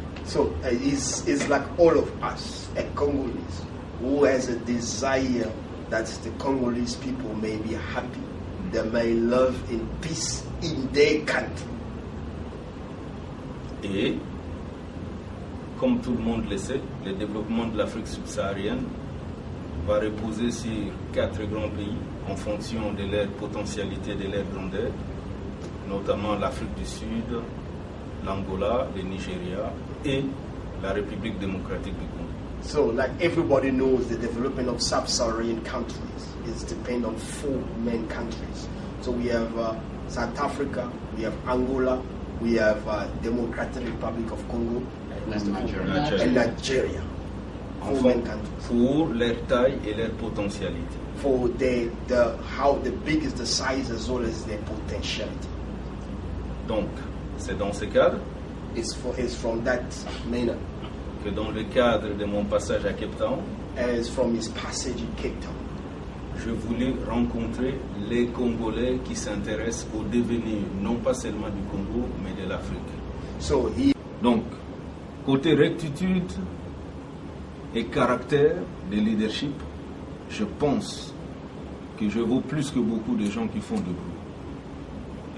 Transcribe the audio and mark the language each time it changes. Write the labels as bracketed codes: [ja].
[en] So it's like all of us, a Congolese, who has a desire that the Congolese people may be happy, they may live in peace in their country. [fr] Et, comme tout le monde le sait, le développement de l'Afrique subsaharienne va reposer sur 4 grands pays en fonction de leur potentialité, de leur grandeur, notamment l'Afrique du Sud, l'Angola, le Nigeria et la République démocratique du Congo. [en] So, like everybody knows, the development of sub-Saharan countries is dependent on 4 main countries. So we have South Africa, we have Angola, we have Democratic Republic of Congo, and Nigeria. 4 main countries. [fr] Pour leur taille et leur potentialité. [en] For how the big is the size as well as their potentiality. [fr] Donc, c'est dans ce cadre [en] it's from that manner [fr] que dans le cadre de mon passage à Cape Town, [en] as from his passage in Cape Town, [fr] je voulais rencontrer les Congolais qui s'intéressent au devenir, non pas seulement du Congo, mais de l'Afrique. Donc, côté rectitude et caractère de leadership, je pense que je vaux plus que beaucoup de gens qui font de bruit.